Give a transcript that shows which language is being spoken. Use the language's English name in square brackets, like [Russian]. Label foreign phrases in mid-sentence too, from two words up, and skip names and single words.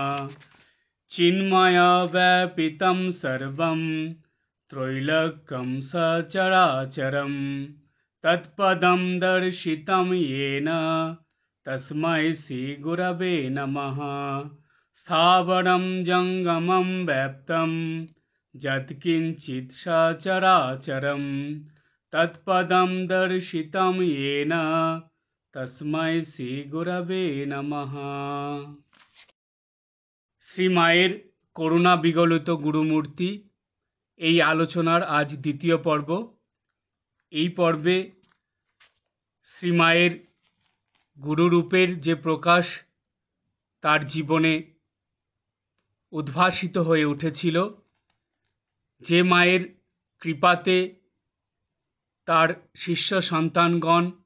[Sanskrit] चिन्मयव्यापितं सर्वं त्रैलोक्यं सचराचरं तत्पदं दर्शितं येन तस्मै श्रीगुरवे नमः। स्थावरं जङ्गमं व्याप्तं यत्किञ्चित् सचराचरं तत्पदं दर्शितं येन तस्मै শ্রীগুরবে নমঃ। [Bangla] শ্রীমায়ের করুণা বিগলিত গুরুমূর্তি এই আলোচনার আজ দ্বিতীয় পর্ব। এই পর্বে শ্রীমায়ের গুরুরূপের যে প্রকাশ তার জীবনে উদ্ভাসিত হয়ে উঠেছিল, যে মায়ের কৃপাতে তার শিষ্য সন্তানগণ